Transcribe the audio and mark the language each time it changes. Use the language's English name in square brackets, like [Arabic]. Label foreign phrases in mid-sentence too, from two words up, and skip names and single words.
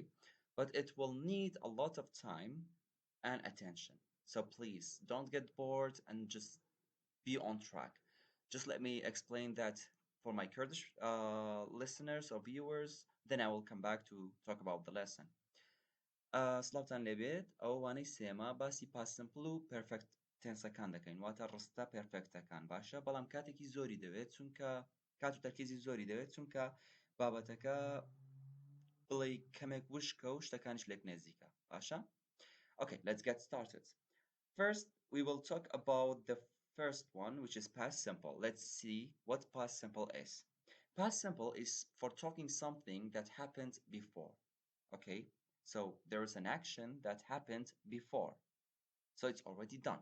[English] But it will need a lot of time and attention. So please don't get bored and just be on track. Just let me explain that for my Kurdish listeners or viewers, then I will come back to talk about the lesson. [Central Kurdish] سلااوتان لەبێت ئەوانەی سێمە باسی [English] past simple [Central Kurdish] و [English] perfect tenses [Central Kurdish] دەکەین واتە ڕستە پەرفەکتەکان باشە بەڵام کاتێکی زۆری دەوێت چونکە کات و تەرکیزی زۆری دەوێت چونکە بابەتەکە بڵێ کەمێک وشکە و شتەکانیش لێک نێزیکە باشە [English] Okay, let's get started. First, we will talk about the first one, which is past simple. Let's see what past simple is. Past simple is for talking something that happened before. Okay, so there is an action that happened before, so it's already done.